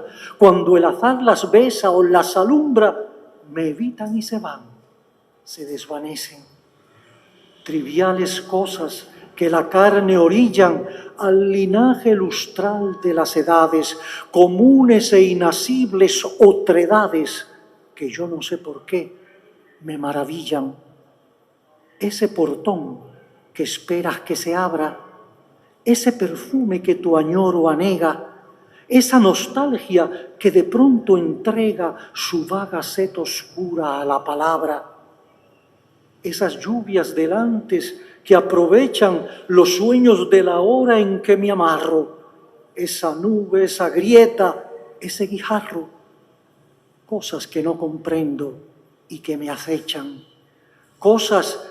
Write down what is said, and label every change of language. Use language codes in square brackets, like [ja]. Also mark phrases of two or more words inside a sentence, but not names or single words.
[es] Cuando el azar las besa o las alumbra, me evitan y se van, se desvanecen. Triviales cosas que la carne orillan al linaje lustral de las edades, comunes e inasibles otredades que yo no sé por qué me maravillan. Ese portón que esperas que se abra, ese perfume que tu añoro anega, esa nostalgia que de pronto entrega su vaga sed oscura a la palabra, esas lluvias del antes que aprovechan los sueños de la hora en que me amarro, esa nube, esa grieta, ese guijarro, cosas que no comprendo y que me acechan, cosas